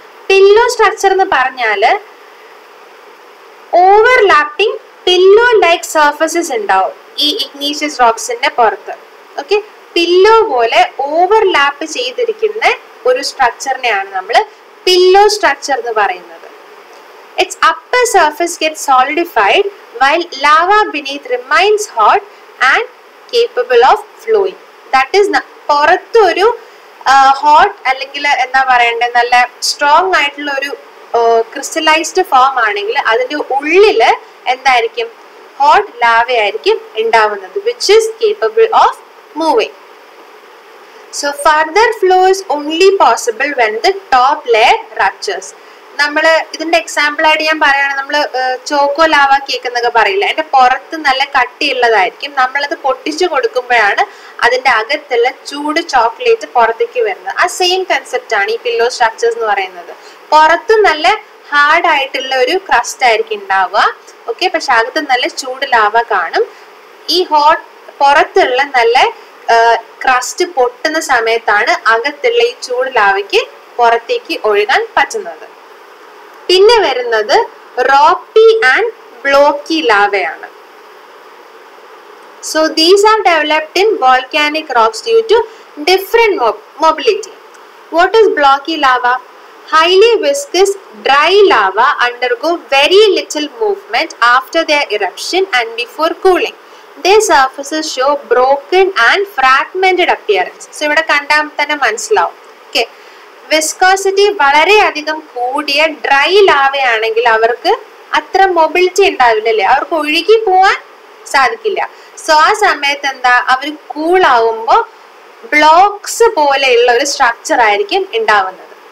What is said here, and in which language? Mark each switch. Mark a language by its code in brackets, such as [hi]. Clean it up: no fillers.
[ml] Pillow structure എന്ന് പറഞ്ഞാല് overlapping pillow like surfaces ഉണ്ടാവും ഈ ഇഗ്നീഷ്യസ് റോക്സിന്റെ പുറത്ത്. ഓക്കെ, പില്ലോ പോലെ ഓവർലാപ്പ് ചെയ്തിരിക്കുന്ന ഒരു സ്ട്രക്ചറിനെയാണ് നമ്മൾ പില്ലോ സ്ട്രക്ചർ എന്ന് പറയുന്നത്. [en] Its upper surface gets solidified while lava beneath remains hot and capable of flowing. That is, [ml] പുറത്തൊരു ഹോട്ട് അല്ലെങ്കിൽ എന്താ പറയണ്ടേ നല്ല സ്ട്രോങ് ആയിട്ടുള്ള ഒരു ക്രിസ്റ്റലൈസ്ഡ് ഫോം ആണെങ്കിൽ അതിന്റെ ഉള്ളില് എന്തായിരിക്കും? [en] hot lava [ml] ആയിരിക്കും ഉണ്ടാവുന്നത്, [en] Which is capable of moving. So further flow is only possible when the top layer ruptures. [ml] നമ്മള് ഇതിന്റെ എക്സാമ്പിൾ ആയിട്ട് ഞാൻ പറയുകയാണ്, നമ്മള് ചോക്കോ ലാവ കേക്ക് എന്നൊക്കെ പറയില്ല, അതിന്റെ പുറത്ത് നല്ല കട്ടിയുള്ളതായിരിക്കും. നമ്മളത് പൊട്ടിച്ചു കൊടുക്കുമ്പോഴാണ് അതിന്റെ അകത്തുള്ള ചൂട് ചോക്ലേറ്റ് പുറത്തേക്ക് വരുന്നത്. ആ സെയിം കൺസെപ്റ്റ് ആണ് ഈ പില്ലോ സ്ട്രക്ചേഴ്സ് എന്ന് പറയുന്നത്. പുറത്ത് നല്ല ഹാർഡ് ആയിട്ടുള്ള ഒരു ക്രസ്റ്റ് ആയിരിക്കും ഉണ്ടാവുക. ഓക്കെ, പക്ഷെ അകത്ത് നല്ല ചൂട് ലാവ കാണും. ഈ പുറത്തുള്ള നല്ല ക്രസ്റ്റ് പൊട്ടുന്ന സമയത്താണ് അകത്തുള്ള ഈ ചൂട് ലാവയ്ക്ക് പുറത്തേക്ക് ഒഴുകാൻ പറ്റുന്നത്. പിന്നെ വരുന്നത് റോപ്പി and blocky ലാവയാണ്. [en] So these are developed in volcanic rocks due to different mobility. What is blocky lava? highly viscous dry lava undergo very little movement after their eruption and before cooling. Their surfaces show broken and fragmented appearance. [ml] So ഇവിടെ കണ്ടാൽ തന്നെ മനസ്സിലാവും. Okay. Viscosity വളരെയധികം കൂടിയ dry ലാവയാണെങ്കിൽ അവർക്ക് അത്ര mobility ഉണ്ടാവില്ലല്ലേ, അവർക്ക് ഒഴുകി പോവാൻ സാധിക്കില്ല. സോ ആ സമയത്ത് എന്താ, അവർ കൂളാവുമ്പോൾ ബ്ലോക്സ് പോലെയുള്ള ഒരു സ്ട്രക്ചർ ആയിരിക്കും ഉണ്ടാവുന്നത്.